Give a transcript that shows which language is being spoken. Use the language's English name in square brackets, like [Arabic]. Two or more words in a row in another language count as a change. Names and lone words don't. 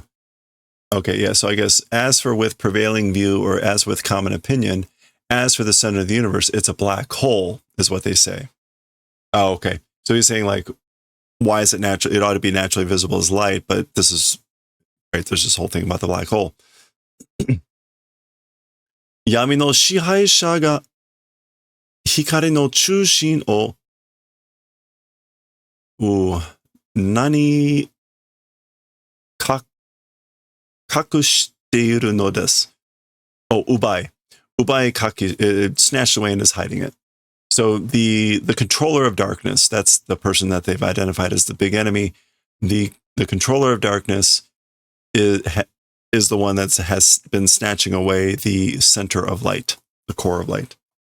[English] Okay, yeah, so I guess as for with prevailing view or as with common opinion, as for the center of the universe, it's a black hole, is what they say. Oh, okay. So he's saying, like, why is it natural? It ought to be naturally visible as light, but this is, right, there's this whole thing about the black hole. [Japanese] 闇の支配者が光の中心を何隠しているのです. [English] Oh, ubai. [Japanese] 奪いかき, [English] snatched away and is hiding it. So the controller of darkness, that's the person that they've identified as the big enemy. The controller of darkness is the one that has been snatching away the center of light, the core of light.